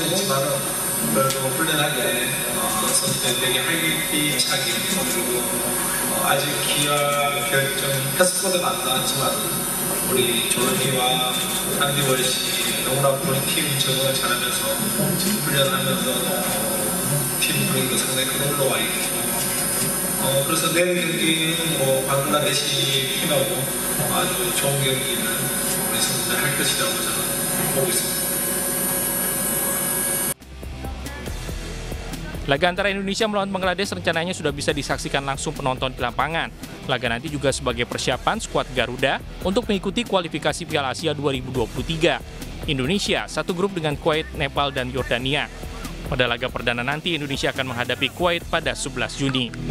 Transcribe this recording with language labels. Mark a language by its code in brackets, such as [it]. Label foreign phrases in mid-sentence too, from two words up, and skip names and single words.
[ko] 있지만은 그래도 훈련하게 선수들 되게 활기차게 그리고 아직 기와 결정 패스코드가 안 나왔지만 우리 조르기와 안디 월시 너무나 우리 팀 적응을 잘하면서 훈련하면서 팀 분위기도 상당히 올라와 있고. 그래서 내일 경기는 뭐 방글라데시 팀하고 아주 좋은 경기를 우리 선수들 할 것이라고 저는 보고 있습니다. [id] Laga antara Indonesia melawan Bangladesh rencananya sudah bisa disaksikan langsung penonton di lapangan. Laga nanti juga sebagai persiapan skuad Garuda untuk mengikuti kualifikasi Piala Asia 2023. Indonesia satu grup dengan Kuwait, Nepal, dan Yordania. Pada laga perdana nanti Indonesia akan menghadapi Kuwait pada 11 Juni.